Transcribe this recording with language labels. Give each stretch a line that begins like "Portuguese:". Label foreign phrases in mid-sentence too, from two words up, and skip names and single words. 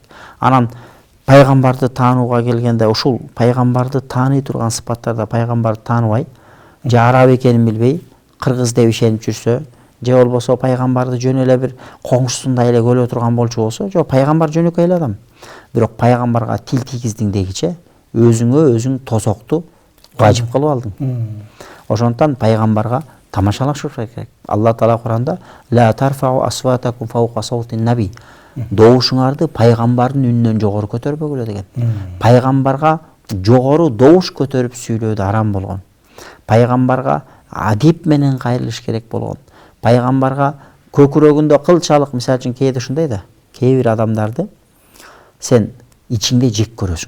Kyrgyz: Анан пайгамбарды таанууга келгенде, ушул пайгамбарды тааный турган сыпаттарда пайгамбарды тааныбай, же араб экенин билбей, кыргыз деп ишенип жүрсө, же болбосо пайгамбарды жөн эле бир коңшусундай эле көрө турган болчу болсо, жок, пайгамбар жөнөкөй эле адам. Бирок пайгамбарга тил тийгиздиң дегиче өзүң тозокту важип кылып алдың. Ошондуктан пайгамбарга тамашалашыш керек. Алла Таала Куранда
Arabic: لا ترفعوا أصواتكم فوق صوت النبي.
Kyrgyz: Добушуңарды пайгамбардын үнүнөн жогору көтөрбөгүлө деген. Пайгамбарга жогору добуш көтөрүп сүйлөөдө арам болгон. Пайгамбарга адип менен кайрылыш керек болгон. Пайгамбарга көкүрөгүндө кылчалык, мисалы үчүн кээде ушундай да, кээ бир адамдарды сен ичиңде жек көрөсүң.